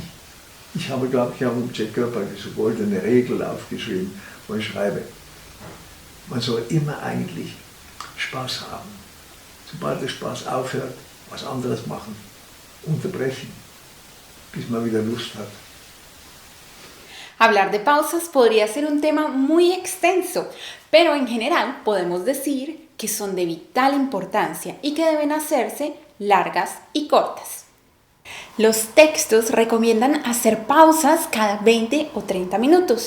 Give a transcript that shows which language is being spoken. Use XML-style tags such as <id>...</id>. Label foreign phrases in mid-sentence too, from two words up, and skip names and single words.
<de>Ich habe, glaube ich, im Jack Körper diese goldene Regel aufgeschrieben, wo ich schreibe, man soll immer eigentlich Spaß haben. Sobald der Spaß aufhört, was anderes machen, unterbrechen, bis man wieder Lust hat.</de> <es>Hablar de pausas podría ser un tema muy extenso, pero en general podemos decir que son de vital importancia y que deben hacerse largas y cortas. Los textos recomiendan hacer pausas cada 20 o 30 minutos.</es>